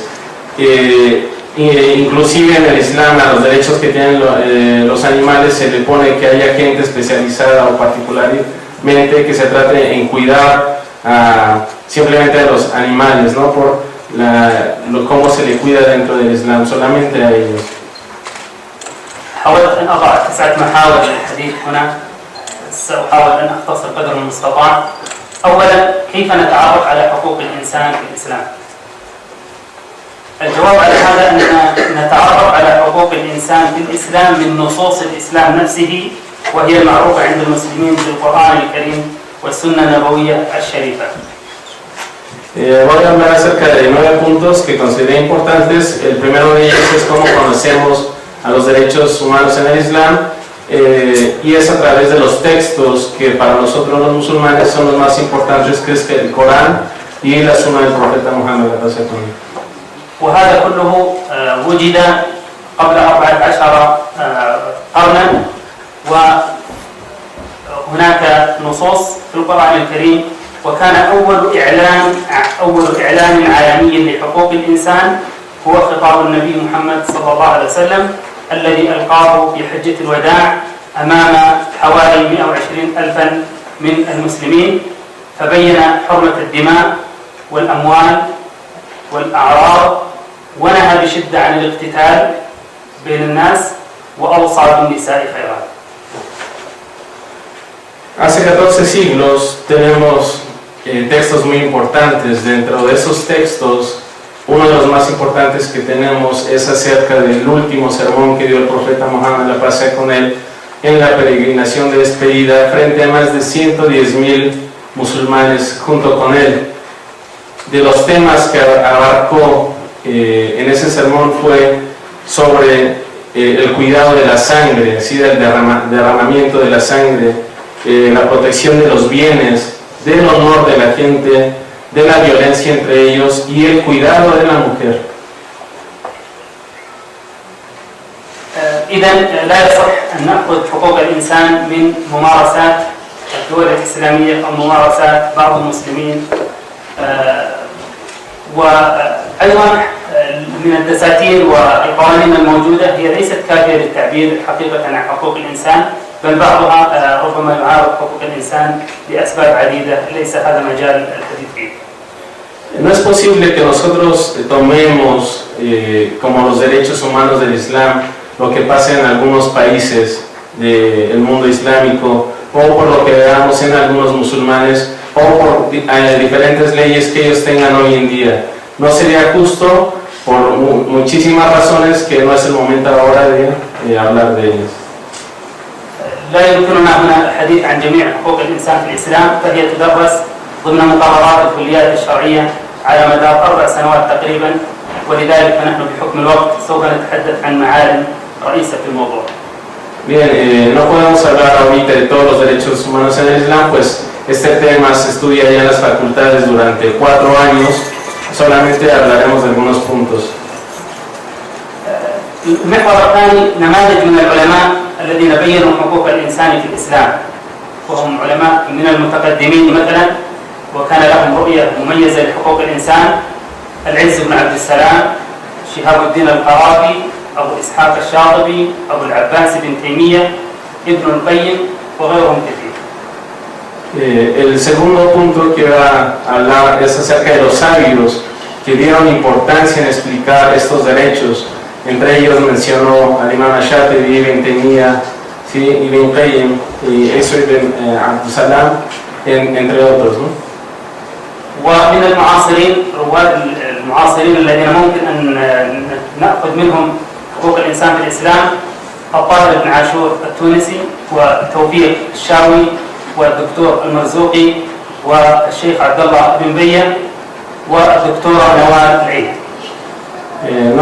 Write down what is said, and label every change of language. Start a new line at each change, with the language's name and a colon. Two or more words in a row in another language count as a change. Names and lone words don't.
Spanish: Inclusive en el Islam a los derechos que tienen los animales se le pone que haya gente especializada o particularmente que se trate en cuidar simplemente a los animales, no por cómo se le cuida dentro del Islam, solamente a ellos.
Arabic: حاولت أن أضع 9 محاور للحديث هنا، سأحاول أن أختصر قدر المستطاع. أولا، كيف نتعرف على حقوق الإنسان في الإسلام؟ الجواب على هذا أننا نتعرف على حقوق الإنسان في الإسلام من نصوص الإسلام نفسه، وهي المعروفة عند المسلمين بالقرآن الكريم والسنة النبوية الشريفة.
Spanish: Voy a hablar acerca de 9 puntos que consideré importantes. El primero de ellos es cómo conocemos a los derechos humanos en el Islam, y es a través de los textos que para nosotros los musulmanes son los más importantes, que es el Corán y la Sunna del profeta Muhammad.
Arabic: وهذا كله وجد قبل 14 قرنا، وهناك نصوص في القرآن الكريم، وكان أول إعلان عالمي لحقوق الإنسان هو خطاب النبي محمد صلى الله عليه وسلم الذي ألقاه في حجة الوداع أمام حوالي 120,000 من المسلمين، فبين حرمة الدماء والأموال والأعراض، ونهى بشدة عن الاقتتال بين الناس، وأوصى بالنساء خيرا.
Spanish: Hace 14 siglos tenemos textos muy importantes. Dentro de esos textos, uno de los más importantes que tenemos es acerca del último sermón que dio el profeta Muhammad, la paz sea con él, en la peregrinación de despedida frente a más de 110,000 musulmanes junto con él. De los temas que abarcó en ese sermón fue sobre el cuidado de la sangre, ¿sí? Del derramamiento de la sangre, la protección de los bienes, del honor de la gente, de la violencia entre ellos y el cuidado de la mujer.
Arabic: إذا لا يصح أن نأخذ حقوق الإنسان من ممارسات الدول الإسلامية أو ممارسات بعض المسلمين، وأيضا من الدساتير والقوانين الموجودة هي ليست كافية للتعبير حقيقة عن حقوق الإنسان، بل بعضها ربما يعارض حقوق الإنسان لأسباب عديدة ليس هذا مجال الحديث فيه.
Spanish: No es posible que nosotros tomemos como los derechos humanos del Islam lo que pasa en algunos países del mundo islámico, o por lo que veamos en algunos musulmanes, o por diferentes leyes que ellos tengan hoy en día. No sería justo por muchísimas razones que no es el momento ahora de hablar de ellas.
Arabic: لا يمكننا هنا الحديث عن جميع حقوق الإنسان في الإسلام، فهي تدرس ضمن مقررات الكليات الشرعية على مدار 4 سنوات تقريبا، ولذلك فنحن بحكم الوقت سوف نتحدث عن معالم رئيسة في الموضوع.
Spanish: Bien, no podemos hablar ahorita de todos los derechos humanos en el Islam, pues este tema se estudia ya en las facultades durante 4 años, solamente hablaremos de algunos puntos.
Arabic: المحور الثاني نماذج من العلماء الذين بينوا حقوق الإنسان في الإسلام، وهم علماء من المتقدمين مثلا، وكان لهم رؤية مميزة لحقوق الإنسان: العز بن عبد السلام، شهاب الدين القرافي، أبو إسحاق الشاطبي، أبو العباس بن تيمية، ابن القيم وغيرهم كثير.
Spanish: El segundo punto que va a hablar es acerca de los sabios que dieron importancia en explicar estos derechos. Entre ellos mencionó al imam Shatibi, Ibn Taymiyyah, ¿sí? Ibn Qayyim y Isr ibn Abd Salam, entre otros, ¿no?
Arabic: ومن المعاصرين رواد المعاصرين الذين ممكن أن نأخذ منهم حقوق الإنسان في الإسلام: الطاهر بن عاشور التونسي، وتوفيق الشاوي، والدكتور المرزوقي، والشيخ عبد الله بن بية، والدكتورة نوال العيد.